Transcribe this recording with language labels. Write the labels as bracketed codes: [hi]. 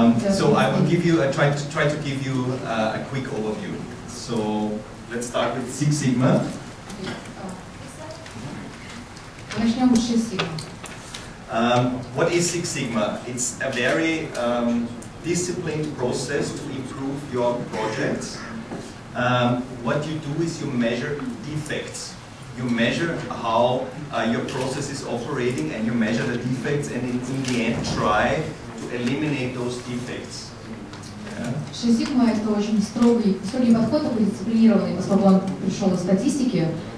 [en] So I will give you, try to give you a quick overview. So let's start with Six Sigma. [ru] Начнем с 6 Sigma. [en] What is Six Sigma? It's a very disciplined process to improve your projects. What you do is you measure defects. You measure how your process is operating, and you measure the defects, and in the end try to eliminate those defects. [ru] Six Sigma — это очень строгий подход, такой дисциплинированный, поскольку он пришел из статистики.